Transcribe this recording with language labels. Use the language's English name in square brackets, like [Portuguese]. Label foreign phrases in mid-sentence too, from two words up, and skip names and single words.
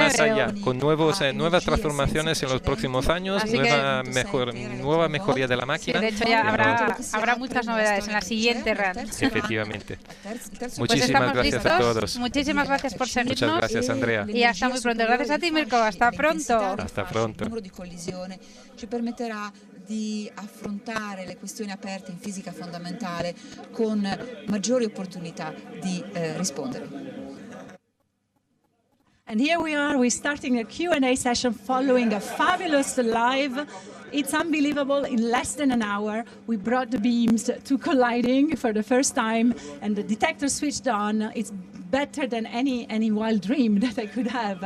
[Spanish] más allá, con nuevas transformaciones en los próximos años, nueva mejoría de la máquina. Sí, de hecho ya habrá muchas novedades en la siguiente RAN. Efectivamente. Muchísimas gracias a todos. Muchísimas gracias por seguirnos. Muchas gracias, Andrea. Y hasta muy pronto. Gracias a ti, Mirko. Hasta pronto. Hasta pronto. [Italian] Il numero di collisione ci permetterà di affrontare le questioni aperte in fisica fondamentale con maggiori opportunità di rispondere. [English] And here we are, we're starting a Q&A session following a fabulous live. It's unbelievable, in less than an hour, we brought the beams to colliding for the first time, and the detector switched on. It's better than any wild dream that I could have.